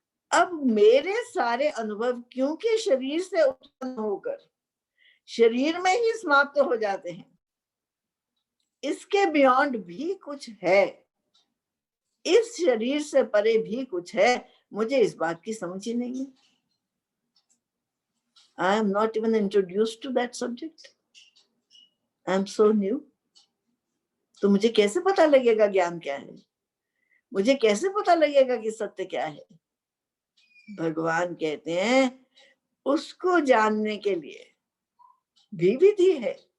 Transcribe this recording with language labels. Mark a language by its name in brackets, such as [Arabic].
[Hindi] अब मेरे सारे अनुभव क्योंकि शरीर से उत्पन्न होकर शरीर में ही समाप्त हो जाते हैं, इसके बियॉन्ड भी कुछ है, इस शरीर से परे भी कुछ है, मुझे इस बात की समझ ही नहीं है। [English] I am not even introduced to that subject. I am so new. [Hindi] तो मुझे कैसे पता लगेगा ज्ञान क्या है, मुझे कैसे पता लगेगा कि सत्य क्या है? भगवान कहते हैं उसको जानने के लिए भी विधि है।